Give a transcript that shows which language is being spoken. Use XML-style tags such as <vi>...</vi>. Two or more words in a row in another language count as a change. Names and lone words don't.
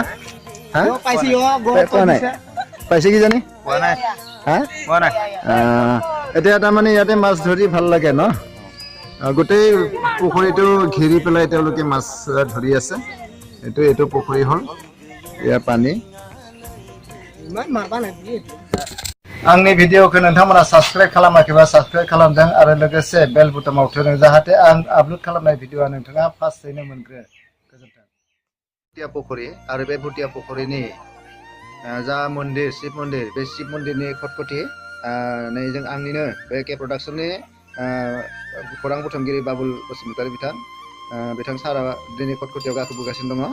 <as>পাইছে, পোৱা নাই। পাইছে কি জানি? এতিয়া তাৰমানে ইয়াতে মাছ ধৰি ভাল লাগে ন? গোটেই পুখুৰীটো ঘেৰি পেলাই তেওঁলোকে মাছ ধৰি আছে। এইটো পুখুৰী হ'ল, ইয়াৰ পানী।</as> <brx>आंनि भिडिअखौ नोंथांमोना साबस्क्राइब खालामाखैबा साबस्क्राइब खालामदों आरो लोगोसे बेल बुटामाव थुदों जाहाथे आं आपलोड खालामनाय भिडिअआ नोंथाङा फार्स्टयैनो मोनग्रो। गोजोन्थों। भुटिया पुखुरी आरो बे भुटिया पुखुरीनि जा मन्दिर शिव मन्दिर, बे शिव मन्दिरनि खटखटि नै जों आंनिनो बे के प्रडाक्शननि खौरां बुथुमगिरि बाबुल बसुमतारी बिथां सारा दिनै खटखटियाव गाखोबोगासिनो दङ।</brx>